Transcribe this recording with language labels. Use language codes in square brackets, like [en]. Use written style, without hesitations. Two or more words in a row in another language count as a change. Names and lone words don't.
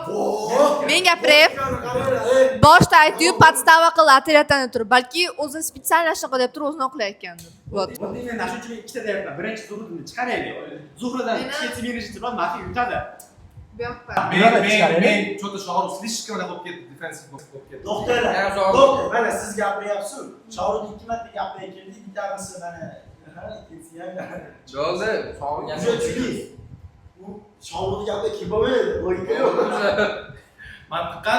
[uz] Men gapiray. Boshda aytdi-yu, podstava qildi ответdan turib, balki o'zini специально shunaqa deb turib o'zini oqlayotgandir. Вот. Men mana shu uchun ikkita deyapman. Birinchi Zuhridni chiqaraylik. Zuhridan ikkinchi menejер bilan mafiya yutadi. Bu yoqqa. Men что-то Shoru слишком bo'lib ketdi, defensiv bo'lib ketdi. Doktorlar, doktor, mana siz gapiryapsiz. Shoruning 2 marta gapirib keldi, bittanisi mana ikkinchisi ham. Bo'ldi, sog'in U Shoruning gapida kim bo'lmaydi, logika yo'q. Mantiqan.